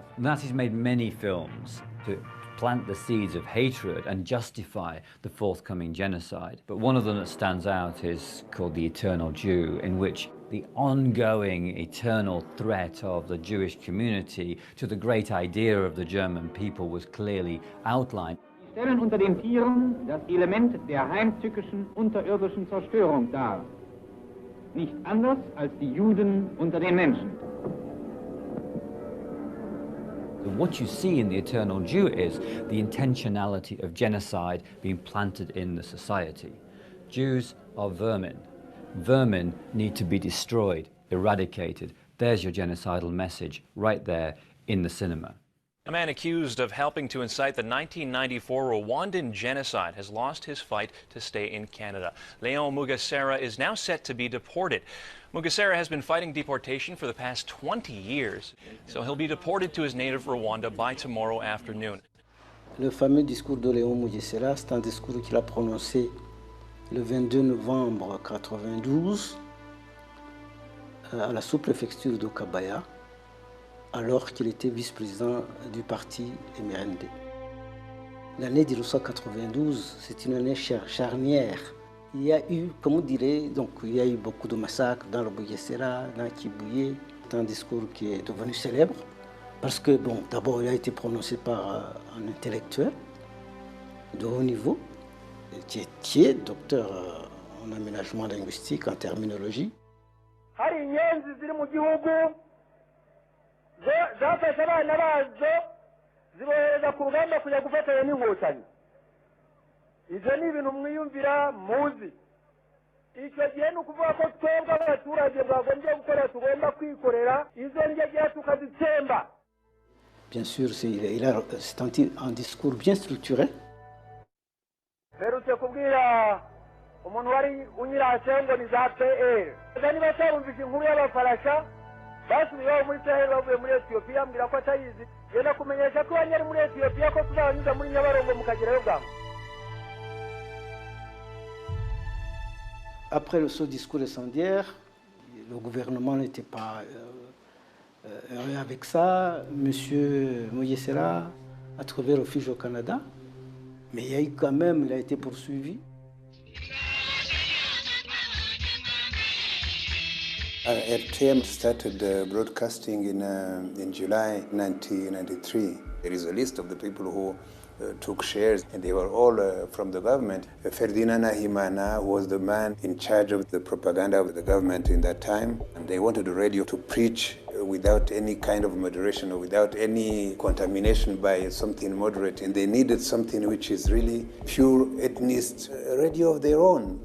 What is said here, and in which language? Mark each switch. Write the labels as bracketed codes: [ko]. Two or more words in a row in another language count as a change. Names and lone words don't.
[en] The Nazis made many films to plant the seeds of hatred and justify the forthcoming genocide. But one of them that stands out is called The Eternal Jew, in which the ongoing eternal threat of the Jewish community to the great idea of the German people was clearly outlined. [de] Sie stellen unter den Tieren das Element der heimtückischen unterirdischen Zerstörung dar. Nicht anders als die Juden unter den Menschen. [en] What you see in The Eternal Jew is the intentionality of genocide being planted in the society. Jews are vermin. Vermin need to be destroyed, eradicated. There's your genocidal message right there in the cinema. A man accused of helping to incite the 1994 Rwandan genocide has lost his fight to stay in Canada. Leon Mugesera is now set to be deported. Mugesera has been fighting deportation for the past 20 years, so he'll be deported to his native Rwanda by tomorrow afternoon. [fr] Le fameux discours de Léon Mugesera, c'est un discours qu'il a prononcé le 22 novembre 1992 à la sous-préfecture de Kabaya, alors qu'il était vice-président du parti MRND. L'année 1992, c'est une année charnière. Il y a eu, comme on dirait, donc il y a eu beaucoup de massacres dans le Mugesera, dans Kibuye. C'est un discours qui est devenu célèbre parce que, bon, d'abord, il a été prononcé par un intellectuel de haut niveau, qui est docteur en aménagement linguistique, en terminologie. [rw] zafashe abana bazo zibohereza ku rugamba kujya gufatanya n'inkotanyi. Ibyo ni ibintu mwiyumvira muzi. Icyo gihe ni ukuvuga ko twebwe abaturage bwagombye gukora, tugomba kwikorera izo ngegera tukazitsemba. [fr] Bien sûr, c'est un discours bien structuré. [rw] Mperutse kubwira umuntu wari unyirase ngo ni za PR. Niba atarumvise inkuru y'abafarasha basubiyeho muri Sahel bavuye muri Ethiopia, ambwira ko atayizi. Yenda kumenyesha ko banyari muri Ethiopia ko tuzabanyuza muri Nyabarongo mukagerayo bwangu. [fr] Après ce discours incendiaire, le gouvernement n'était pas heureux avec ça. Monsieur Mugesera a trouvé refuge au Canada, mais il y a eu quand même, il a été poursuivi. [en] RTM started broadcasting in July 1993. There is a list of the people who took shares, and they were all from the government. Ferdinand Nahimana was the man in charge of the propaganda of the government in that time, and they wanted the radio to preach without any kind of moderation or without any contamination by something moderate, and they needed something which is really pure ethnicist radio of their own.